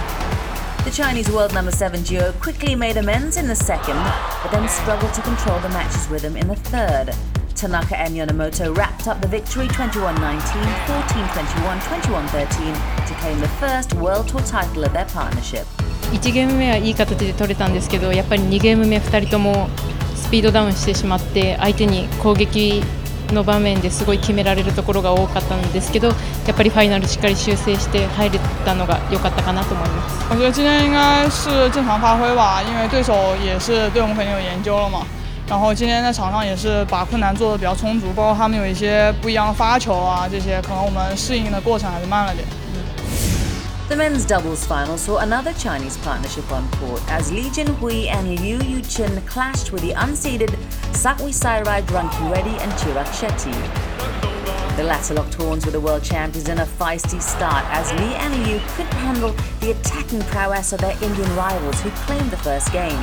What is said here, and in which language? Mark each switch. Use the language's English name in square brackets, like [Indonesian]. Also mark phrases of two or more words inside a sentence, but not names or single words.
[English] The Chinese world number 7 duo quickly made amends in the second, but then struggled to control the match's rhythm in the third. Tanaka and Yonemoto wrapped up the victory 21-19, 14-21, 21-13 to claim the first World Tour title of their partnership. [Japanese] 1 ゲーム目はいい形で取れたんですけど、やっぱり2ゲーム目2人ともスピードダウンしてしまって相手に攻撃の場面ですごい決められるところが多かったんですけど、やっぱりファイナルしっかり修正して入れたのが良かったかなと思います。 [Chinese] 我觉得今天应该是正常发挥吧，因为对手也是对我们肯定有研究了嘛。然后今天在场上也是把困难做得比较充足，包括他们有一些不一样的发球啊，这些可能我们适应的过程还是慢了点。 [English] The men's doubles final saw another Chinese partnership on court as Li Jinhui and Liu Yuchen clashed with the unseeded Sakwi Sairai Rankireddy and Chirag Shetty. The latter locked horns with the world champions in a feisty start as Li and Liu couldn't handle the attacking prowess of their Indian rivals who claimed the first game.